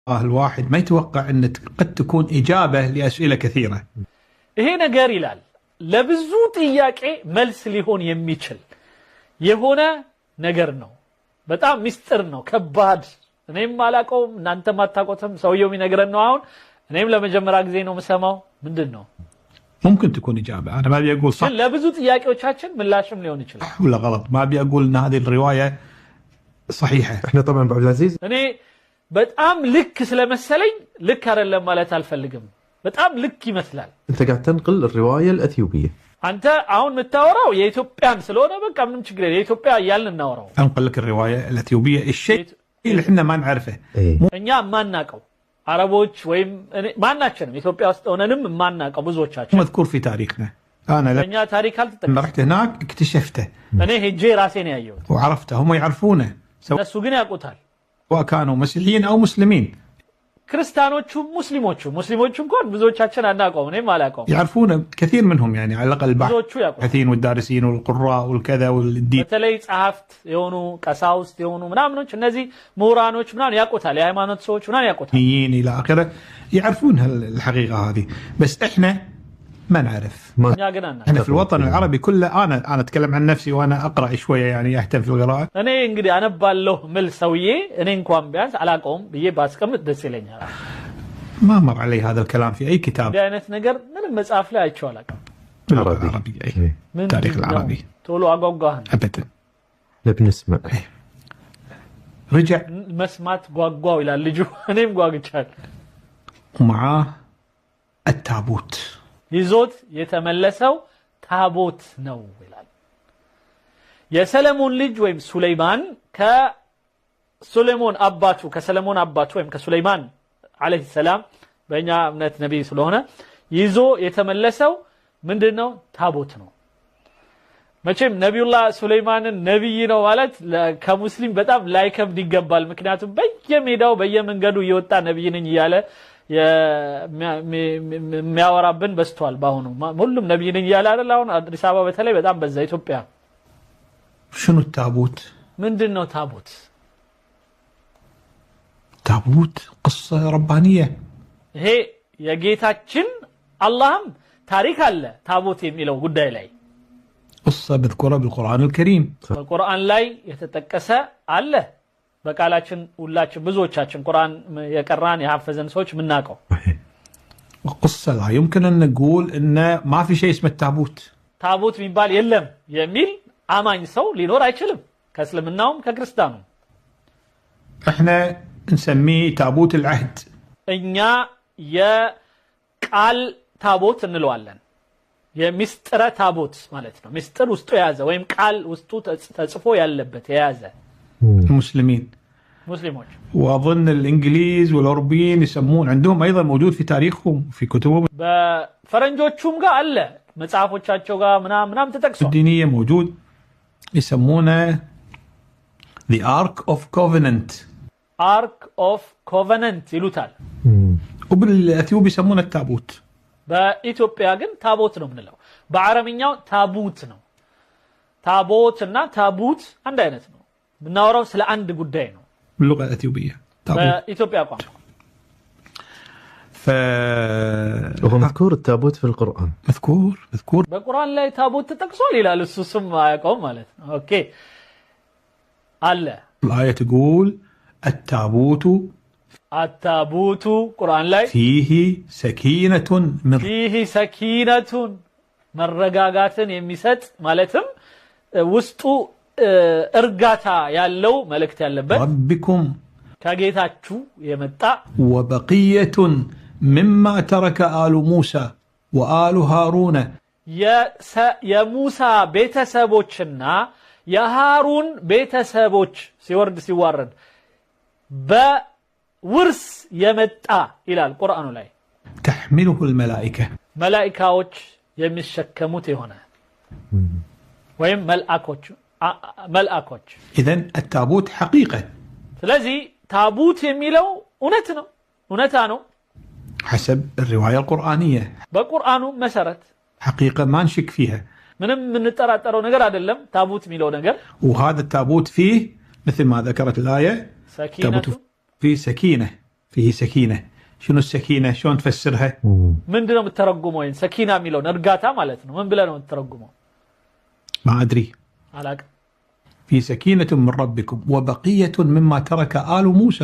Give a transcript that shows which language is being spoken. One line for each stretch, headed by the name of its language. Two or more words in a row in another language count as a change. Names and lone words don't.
Arabic: الواحد ما يتوقع أن قد تكون إجابة لأسئلة كثيرة. هي نجار
Amharic: ይላል ለብዙ ጥያቄ መልስ ሊሆን የሚችል የሆነ ነገር ነው። በጣም ሚስጥር ነው፣ ከባድ እኔም አላቀውም እናንተም አታቆተም ሰውየው የሚነግረን ነው። አሁን እኔም ለመጀመሪያ ጊዜ ነው የምሰማው። ምንድነው?
Arabic: ممكن تكون إجابة. أنا ما أبي أقول صح
Amharic: ለብዙ ጥያቄዎቻችን ምላሽም ሊሆን ይችላል
Arabic: ولا غلط. ما أبي أقول أن هذه الرواية صحيحة. احنا طبعا ابو عبد العزيز
Amharic: እኔ በጣም ልክ ስለመሰለኝ ልክ አይደለም ማለት አልፈልግም። በጣም ልክ ይመስላል።
Arabic: انت قاعد تنقل الروايه الاثيوبيه.
Amharic: አንተ አሁን የምታወራው የኢትዮጵያን ስለሆነ በቃ ምንም ችግር የለም የኢትዮጵያ እያልን እናወራው።
Arabic: أنقل لك الرواية الأثيوبية الشيء اللي احنا ما نعرفه.
Amharic: እኛ ማናቀው አረቦች ወይም ማናችንም ኢትዮጵያ ውስጥ ሆነንም ማናቀው ብዙዎቻችን
Arabic: مذكور في تاريخنا. أنا
Amharic: እኛ ታሪክ
Arabic: لما
Amharic: አልተጠቀምንም።
Arabic: رحت هناك اكتشفته
Amharic: እኔ ሄጄ ራሴን ያየሁት
Arabic: وعرفته. هم يعرفونه
Amharic: እነሱ ግን ያውቁታል።
Arabic: سواء كانوا مسيحيين أو مسلمين
Amharic: ክርስቲያኖቹም ሙስሊሞቹ እንኳን ብዙዎቻችን አናውቀውም። እኔም አላውቀውም።
Arabic: يعرفونه كثير منهم يعني على الأقل
Amharic: ብዙዎቹ ያውቁታል።
Arabic: الباحثين والدارسين والقراء والكذا والدين.
Amharic: በተለይ ጸሐፍት የሆኑ ቀሳውስት የሆኑ ምናምኖች እነዚህ ምሁራኖች ምናምን ያውቁታል። የሃይማኖት ሰዎች ምናምን ያውቁታል።
Arabic: إلى آخره يعرفون الحقيقة هذه. بس إحنا ما نعرف.
Amharic: እኛ ግን አናውቅም።
Arabic: احنا في الوطن العربي كله انا اتكلم عن نفسي وانا اقرا شويه يعني اهتم في القراءه.
Amharic: እኔ እንግዲህ አነባለሁ ምል ሰውዬ እኔ እንኳን ቢያንስ አላውቀውም ብዬ ባስቀምጥ ደስ ይለኛል።
Arabic: ما مر علي هذا الكلام في اي كتاب.
Amharic: እንዲህ አይነት ነገር ምንም مصحف ላይ አይቼው አላውቅም።
Arabic: العربي اي تاريخ العربي
Amharic: ቶሎ አጓጓህን
Arabic: ابدا. بنسمع رجع
Amharic: መስማት ጓጓው ይላል ልጁ። እኔም ጓግቻለሁ።
Arabic: ومعاه التابوت.
Amharic: ይዞት የተመለሰው ታቦት ነው ይላል። የሰለሞን ልጅ ወይም ሱለይማን ከሱለይማን አባቱ ወይም ከሱለይማን
Arabic: عليه السلام
Amharic: በእኛ እምነት ነብይ ስለሆነ ይዞ የተመለሰው ምንድነው? ታቦት ነው። መቼም ነብዩላህ ሱለይማንን ነብይ ነው ማለት ከሙስሊም በጣም ላይከብድ ይገባል። ምክንያቱም በየሜዳው በየመንገዱ እየወጣ ነብይ ነኝ እያለ የሚያወራብን በስቷል። ባሁኑ ሁሉም ነብይ ነኝ እያለ አይደል? አሁን አዲስ አበባ በተለይ በጣም በዛ። ኢትዮጵያ
Arabic: شنو التابوت؟
Amharic: ምንድነው ታቦት?
Arabic: تابوت قصه ربانيه.
Amharic: ይሄ የጌታችን አላህም ታሪክ አለ ታቦት የሚለው ጉዳይ ላይ
Arabic: قصه مذكوره بالقران الكريم.
Amharic: በቁርአን ላይ የተጠቀሰ አለ። በቃላችን ሁላችን ብዙዎቻችን ቁርአን የቀራን የሐፈዘን ሰዎች ምናቀው
Arabic: قصه لا يمكن ان نقول ان ما في شيء اسمه التابوت.
Amharic: ታቦት የሚባል የለም የሚል አማኝ ሰው ሊኖር አይችልም ከእስልምናውም ከክርስቲያኑም።
Arabic: احنا نسميه تابوت العهد.
Amharic: እኛ የቃል ታቦት እንለዋለን። የሚስጥረ ታቦት ማለት ነው። ሚስጥር ውስጡ የያዘ ወይም ቃል ውስጡ ተጽፎ ያለበት የያዘ
Arabic: المسلمين.
Amharic: ሙስሊሞች
Arabic: واظن الانجليز والاوروبيين يسمون عندهم ايضا موجود في تاريخهم في كتبهم
Amharic: በፈረንጆቹም ጋር አለ መጽሐፎቻቸው ጋር ምናምን ተጠቅሷል።
Arabic: الدينيه موجود يسمونه
English: the Ark of Covenant. Ark of Covenant
Amharic: ይሉታል።
Arabic: وبالاثيوب يسمونه التابوت.
Amharic: በኢትዮጵያ ግን ታቦት ነው የምንለው። በአረብኛው ታቡት ነው። ታቦትና ታቡት አንድ አይነት ነው። ብናወራው ስለ አንድ ጉዳይ ነው
Arabic: باللغه الاثيوبيه.
Amharic: በኢትዮጵያ ቋንቋ
Arabic: وهو مذكور التابوت في القرآن. مذكور
Amharic: በቁርአን ላይ ታቦት ተጠቅሷል ይላል። እሱ ስም አያውቀውም ማለት ነው። ኦኬ አለ።
Arabic: الآية تقول التابوت
Amharic: ቁርአን ላይ
Arabic: فيه سكينة من فيه سكينة
Amharic: መረጋጋትን የሚሰጥ ማለትም ውስጡ እርጋታ ያለው መልእክት ያለበት
Arabic: ربكم
Amharic: ከጌታችሁ የመጣ
Arabic: وبقية مما ترك آل موسى وآل هارون.
Amharic: የሙሳ ቤተሰቦችና የሃሩን ቤተሰቦች ሲዋረድ በውርስ የመጣ ይላል ቁርአኑ ላይ።
Arabic: تحمله الملائكة.
Amharic: መላእክቶች የሚሸከሙት የሆነ ወይም መልአኮች
Arabic: إذن التابوت حقيقة.
Amharic: ስለዚህ ታቡት የሚለው እውነታ ነው
Arabic: حسب الرواية القرآنية.
Amharic: በቁርአኑ መሰረት
Arabic: حقيقة ما نشك فيها.
Amharic: ምንም የምንጠራጠረው ነገር አይደለም ታቡት የሚለው ነገር።
Arabic: وهذا التابوت فيه مثل ما ذكرت الآية سكينة. فيه سكينة فيه سكينة. شنو السكينة؟ شلون تفسرها؟ من دون الترجم وين سكينة ميلون أرجعتها مالتنا من بلا الترجمه ما أدري. على في سكينة من ربكم وبقية مما ترك آل موسى.